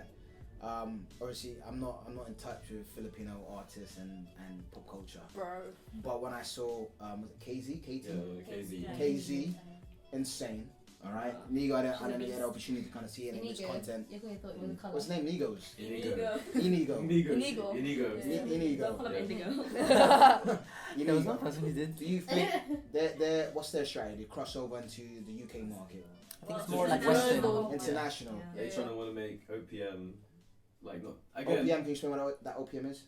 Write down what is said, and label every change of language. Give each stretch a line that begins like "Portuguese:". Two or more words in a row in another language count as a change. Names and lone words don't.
English: Obviously, I'm not in touch with Filipino artists and pop culture. Bro. But when I saw was it KZ, Yeah, KZ. KZ, insane. All right, Nigo, I didn't get the opportunity to kind of see any of his content. You could have thought it was a colour. What's his name? Nigos. Inigo. Inigo. Inigo. Inigo. Inigo. Yeah. Inigo. Don't call him Yeah. Indigo. There was one Inigo. person who did. Do you think they're what's their strategy? Cross over into the UK market, I think it's Well, more like international. Western. international. Yeah. They're trying to want to make OPM, like not again. OPM, can you explain what that OPM is?